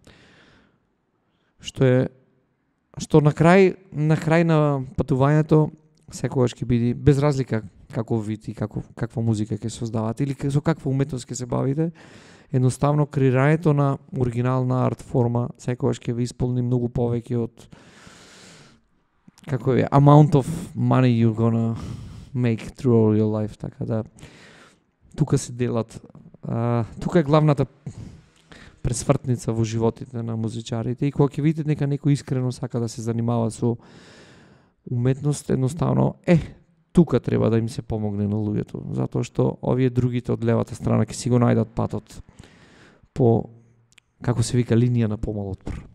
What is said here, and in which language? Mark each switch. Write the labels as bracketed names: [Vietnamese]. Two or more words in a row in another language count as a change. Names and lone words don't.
[Macedonian] што на крај на патувањето секогаш ќе биде без разлика каков вид и каква музика ќе создавате или со каква уметност ќе се бавите, едноставно креирањето на оригинална арт форма секогаш ќе ви исполни многу повеќе од како е [English] amount of money you're gonna make through all your life. [Macedonian] Така да тука се делат, тука е главната пресвртница во животите на музичарите и кога ќе видите нека некој искрено сака да се занимава со уметност, едноставно тука треба да им се помогне на луѓето, затоа што овие другите од левата страна ќе си го најдат патот по, како се вика, линија на помал отпор.